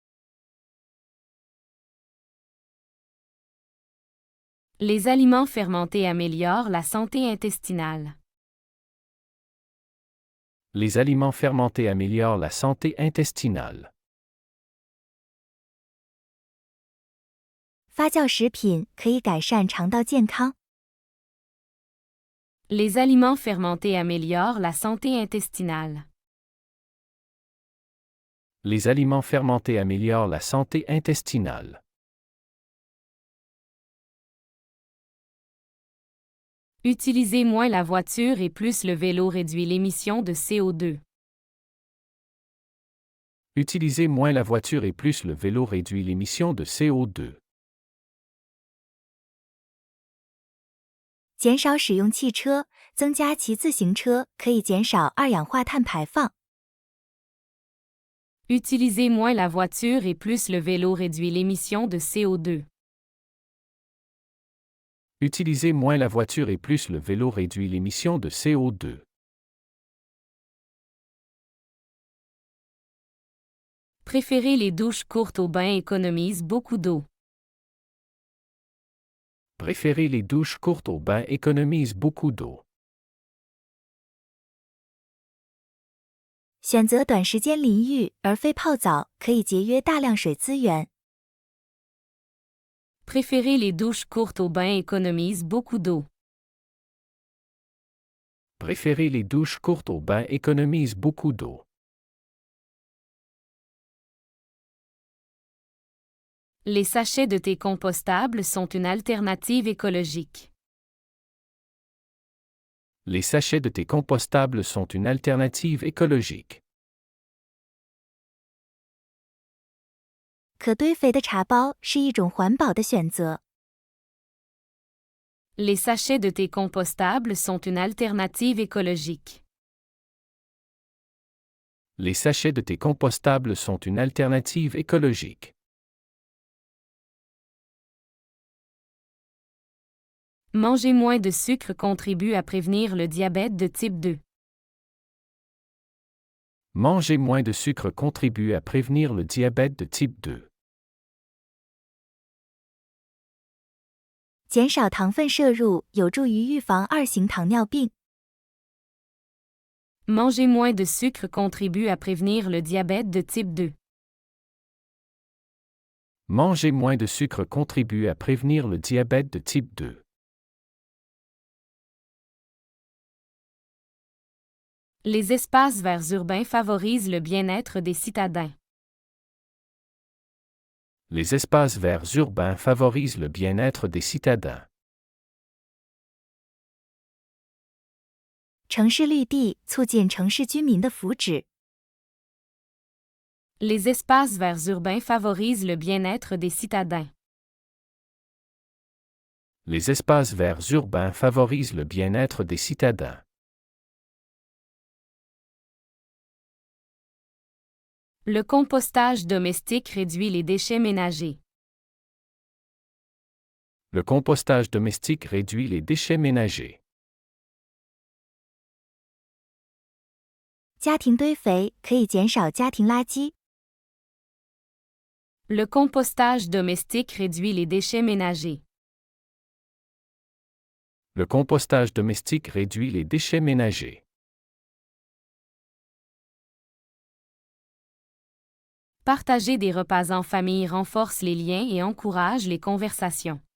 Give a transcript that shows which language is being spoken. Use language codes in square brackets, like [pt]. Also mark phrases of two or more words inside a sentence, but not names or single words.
[fr] Les aliments fermentés améliorent la santé intestinale. Les aliments fermentés améliorent la santé intestinale. [zh] 发酵食品可以改善肠道健康。 [fr] Les aliments fermentés améliorent la santé intestinale. Les aliments fermentés améliorent la santé intestinale. Utiliser moins la voiture et plus le vélo réduit l'émission de CO2. Utiliser moins la voiture et plus le vélo réduit l'émission de CO2. [zh] 减少使用汽车，增加骑自行车可以减少二氧化碳排放。 [fr] Utiliser moins la voiture et plus le vélo réduit l'émission de CO2. Utiliser moins la voiture et plus le vélo réduit l'émission de CO2. Préférer les douches courtes aux bains économise beaucoup d'eau. Préférer les douches courtes aux bains économise beaucoup d'eau. [zh] 选择短时间淋浴而非泡澡，可以节约大量水资源。 [fr] Préférer les douches courtes aux bains économise beaucoup d'eau. Préférer les douches courtes aux bains économise beaucoup d'eau. Les sachets de thé compostables sont une alternative écologique. Les sachets de thé compostables sont une alternative écologique. [zh] 可堆肥的茶包是一种环保的选择。 [fr] Les sachets de thé compostables sont une alternative écologique. Les sachets de thé compostables sont une alternative écologique. Manger moins de sucre contribue à prévenir le diabète de type 2. Manger moins de sucre contribue à prévenir le diabète de type 2. [zh] 减少糖分摄入有助于预防二型糖尿病。 [fr] Manger moins de sucre contribue à prévenir le diabète de type 2. Manger moins de sucre contribue à prévenir le diabète de type 2. Les espaces verts urbains favorisent le bien-être des citadins. Les espaces verts urbains favorisent le bien-être des citadins. [zh] 城市绿地促进城市居民的福祉。 [fr] Les espaces verts urbains favorisent le bien-être des citadins. Les espaces verts urbains favorisent le bien-être des citadins. Le compostage domestique réduit les déchets ménagers. Le compostage domestique réduit les déchets ménagers. [zh] 家庭堆肥可以减少家庭垃圾。 [fr] Le compostage domestique réduit les déchets ménagers. Le compostage domestique réduit les déchets ménagers. Partager des repas en famille renforce les liens et encourage les conversations.